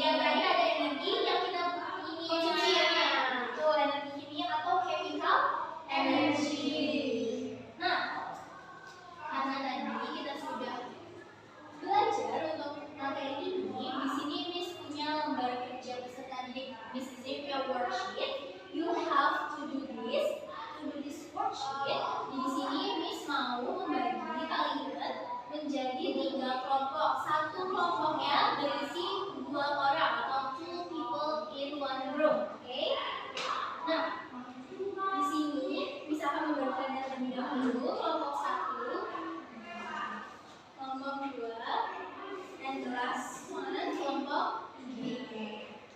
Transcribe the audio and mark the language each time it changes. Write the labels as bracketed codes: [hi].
[id] Yang terakhir ada energi yang kita konsumsi, itu energi kimia atau chemical energy. Nah, karena tadi kita sudah belajar untuk materi ini, di sini Miss punya lembar kerja peserta didik. [en] Miss give your worksheet. You have to do this worksheet. [id] Di sini Miss mau membagi kalian menjadi 3 kelompok. Satu kelompoknya berisi 2 orang atau 2 people in one room. Oke? Nah, di sini Miss akan memberikan terlebih dahulu kelompok 1, kelompok 2, dan the last one kelompok 3.